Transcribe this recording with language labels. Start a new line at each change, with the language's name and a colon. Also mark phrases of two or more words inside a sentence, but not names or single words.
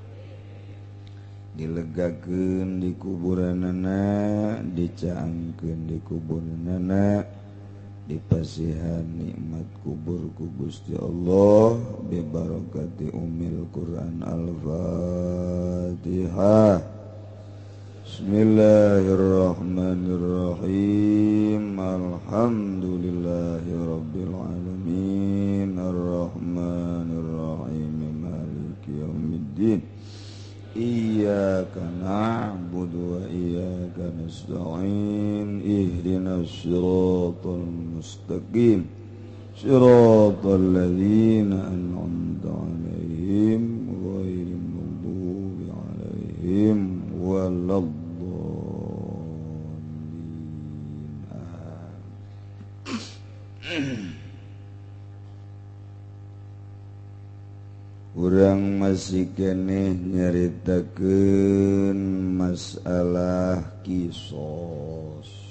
Sundanese: Dilegakeun di kuburanana, dicaangkeun di kuburanana, dipasihan nikmat kubur ku Gusti Allah
Arabic: ببركة أم القرآن. Al-Fatihah. بسم الله الرحمن الرحيم. الحمد لله رب العالمين. الرحمن الرحيم. مالك يوم الدين. إياك نعبد وإياك نستعين. اهدنا الصراط المستقيم. صراط الذين أنعمت عليهم غير المغضوب عليهم ولا الضالين.
Sundanese: Urang masih keneh nyaritakeun masalah kisos,